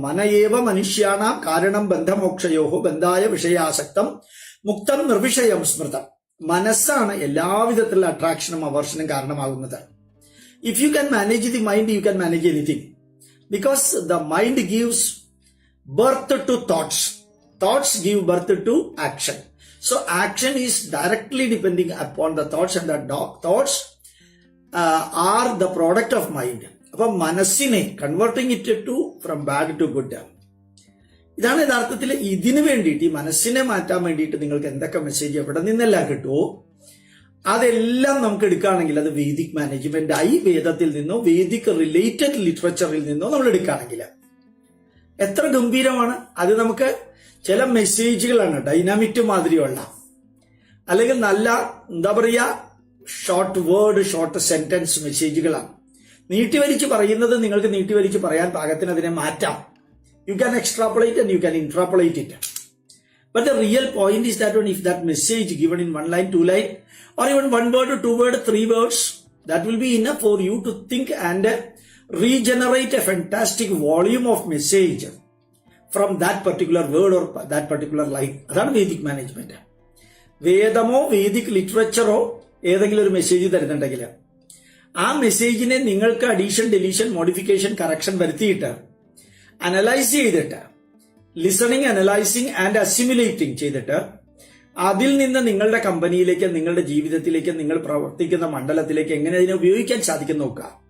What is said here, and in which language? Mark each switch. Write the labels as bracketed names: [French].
[Sanskrit] മനയേവ മനുഷ്യാണാം കാരണം ബന്ധമോക്ഷയോഹോ ബന്ധായ വിഷയാസക്തം മുക്തം നിർവിഷയം സ്മൃതം. [Malayalam] മനസ്സാണ് എല്ലാവിധത്തിലുള്ള അട്രാക്ഷനും അവേർഷനും കാരണമാകുന്നത്. [English] If you can manage the mind, you can manage anything. Because the mind gives birth to thoughts, thoughts give birth to action. So action is directly depending upon the thoughts, and the thoughts are the product of mind. [Malayalam] അപ്പൊ മനസ്സിനെ [English] Converting it to from bad to good. [Malayalam] ഇതാണ് യഥാർത്ഥത്തിൽ ഇതിനു വേണ്ടിയിട്ട്, ഈ മനസ്സിനെ മാറ്റാൻ വേണ്ടിയിട്ട് നിങ്ങൾക്ക് എന്തൊക്കെ മെസ്സേജ് എവിടെ നിന്നെല്ലാം കിട്ടുമോ അതെല്ലാം നമുക്ക് എടുക്കുകയാണെങ്കിൽ അത് വേദിക് മാനേജ്മെന്റ് ആയി, വേദത്തിൽ നിന്നോ വേദിക് റിലേറ്റഡ് ലിറ്ററേച്ചറിൽ നിന്നോ നമ്മൾ എടുക്കുകയാണെങ്കിൽ എത്ര ഗംഭീരമാണ് അത്. നമുക്ക് ചില മെസ്സേജുകളാണ് ഡൈനാമിറ്റ് മാതിരിയുള്ള, അല്ലെങ്കിൽ നല്ല എന്താ പറയുക, ഷോർട്ട് വേർഡ്, ഷോർട്ട് സെന്റൻസ് മെസ്സേജുകളാണ്. നീട്ടിവലിച്ച് പറയുന്നത് നിങ്ങൾക്ക് നീട്ടിവലിച്ച് പറയാൻ പാകത്തിന് അതിനെ മാറ്റാം. [English] You can extrapolate and you can interpolate it. But the real point is that if that message given in 1 line, 2 line, or even 1 word, 2 word, 3 words, that will be enough for you to think and regenerate a fantastic volume of message from that particular word or that particular line. [Malayalam] അതാണ് Vedic management. വേദമോ Vedic ലിറ്ററേച്ചറോ ഏതെങ്കിലും ഒരു message തരുന്നുണ്ടെങ്കിൽ ആ മെസ്സേജിനെ നിങ്ങൾക്ക് addition, deletion, modification, correction വരുത്തിയിട്ട് analyse ചെയ്തിട്ട്, [English] listening, analysing and assimilating [Malayalam] ചെയ്തിട്ട് അതിൽ നിന്ന് നിങ്ങളുടെ കമ്പനിയിലേക്ക്, നിങ്ങളുടെ ജീവിതത്തിലേക്ക്, നിങ്ങൾ പ്രവർത്തിക്കുന്ന മണ്ഡലത്തിലേക്ക് എങ്ങനെ അതിനെ ഉപയോഗിക്കാൻ സാധിക്കും നോക്കുക.